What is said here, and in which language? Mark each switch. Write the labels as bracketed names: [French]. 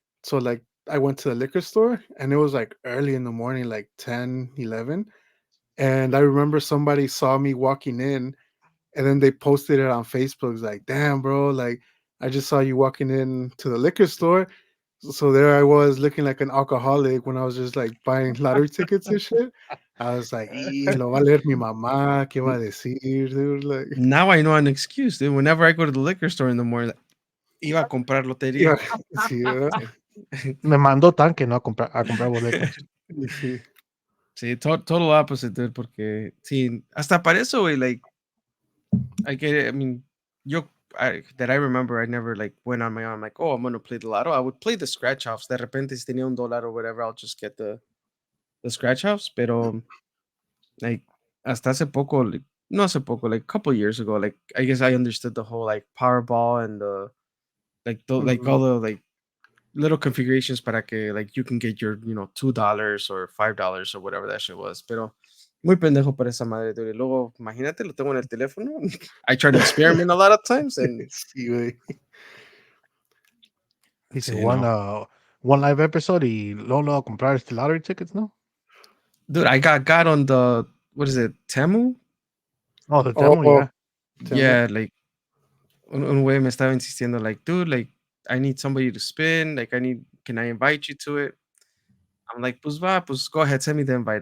[English] So like I went to the liquor store and it was like early in the morning, like 10, 11. And I remember somebody saw me walking in and then they posted it on Facebook. It's like, damn, bro, like I just saw you walking in to the liquor store. So there I was looking like an alcoholic when I was just like buying lottery tickets and shit. [Spanish] I was like, y lo va a leer mi mamá, ¿qué va a decir, dude? [English] Like, now I know an excuse, dude. Whenever I go to the liquor store in the morning, like, iba a comprar yeah, [Spanish] lotería. sí, ¿verdad? Me mandó tanque, ¿no? A comprar boletos. Y sí. [English] Sí, total opposite, dude, porque sí, hasta para eso, güey, like, I get it. I mean, that I remember, I never like went on my own. I'm like, oh, I'm gonna play the lotto. I would play the scratch offs. De repente, si tenía un dólar or whatever, I'll just get the scratch offs. Pero like, hasta hace poco, like, no hace poco, like a couple years ago, like I guess I understood the whole like Powerball and like Mhm. all the like little configurations para que like you can get your $2 or $5 or whatever that shit was. [Spanish] Pero muy pendejo para esa madre, dude. Y luego, imagínate, lo tengo en el teléfono. [English] I try to experiment a lot of times, and [Spanish] Sí, güey. Dice sí, no. one live episode y luego a comprar lottery tickets, ¿no? [English] Dude, I got on the, what is it, Temu? Oh, the Oh, demo, oh, yeah. Temu. Yeah, like un güey me estaba insistiendo, like, dude, like, I need somebody to spin. Like, can I invite you to it? I'm like, pues va, pues go ahead, send me the invite.